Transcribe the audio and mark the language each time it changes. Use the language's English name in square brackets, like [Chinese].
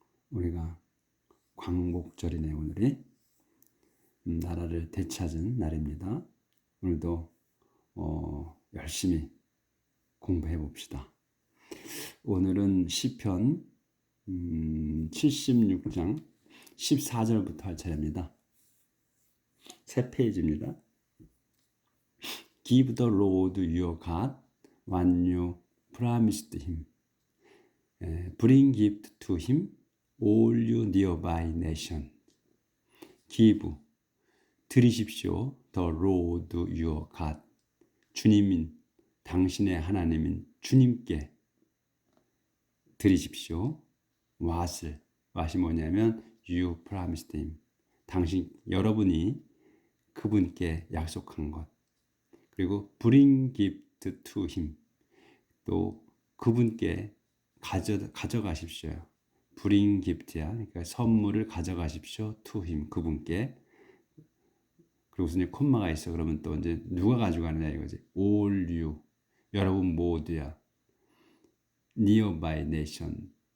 [Korean] 우리가 광복절이네요. 오늘이 나라를 되찾은 날입니다. 오늘도 열심히 공부해 봅시다. 오늘은 시편 76장 14절부터 할 차례입니다. 새 페이지입니다. [English] Give the Lord your God what you promised him. Bring gift to him, all you nearby nation. Give, [Korean] 드리십시오. [English] The Lord your God. [Korean] 주님인, 당신의 하나님인 주님께 드리십시오. [English] what이 [Korean] 뭐냐면 [English] you promised him. [Korean] 여러분이 그분께 약속한 것. 그리고 [English] bring gift to him. [Korean] 또 그분께 가져가십시오. [English] bring gift야. [Korean] 그러니까 선물을 가져가십시오. [English] to him. [Korean] 그분께. 그리고 이제 콤마가 있어. 그러면 또 이제 누가 가져가느냐 이거지. [English] all you. [Korean] 여러분 모두야. [English] nearby nation.